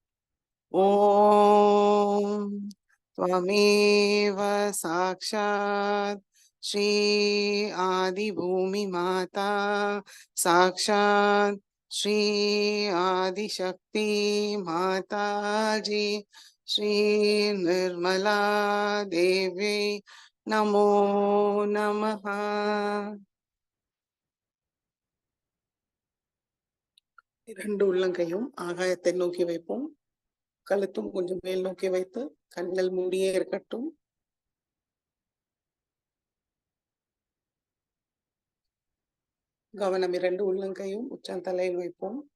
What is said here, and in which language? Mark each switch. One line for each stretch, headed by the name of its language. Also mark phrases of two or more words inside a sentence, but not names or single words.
Sanskrit: ओम त्वमेव साक्षात् श्री आदि भूमि माता साक्षात् श्री आदिशक्ति माता जी, श्री निर्मला देवी नमो नमः.
Tamil: இரண்டு உள்ளங்கையும் ஆகாயத்தை நோக்கி வைப்போம். கழுத்தும் கொஞ்சம் மேல் நோக்கி வைத்து கண்கள் மூடியே இருக்கட்டும். கவனம் இரண்டு உள்ளங்கையும் உச்சந்தலையில் வைப்போம்.